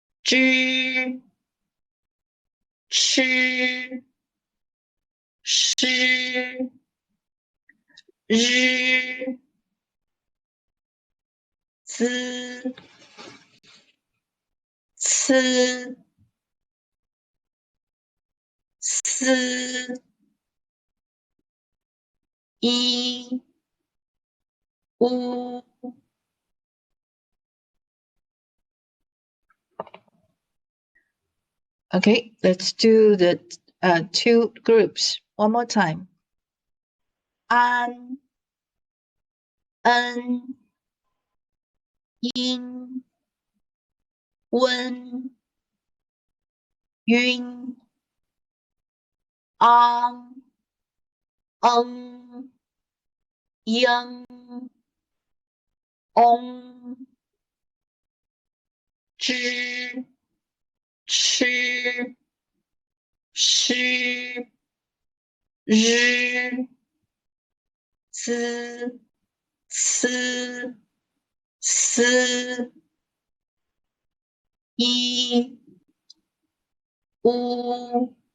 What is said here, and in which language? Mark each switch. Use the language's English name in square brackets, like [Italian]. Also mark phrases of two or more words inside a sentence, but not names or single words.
[Chinese] zhi, chi, shi, zhi, zi, ci, si, yi, u. [English] Okay, let's do the two groups one more time. [Chinese] An, en, yin, wen, yun, ang, eng, yang, ong, zhi, chi, shi, zhi, zi, ci, si, yi, u.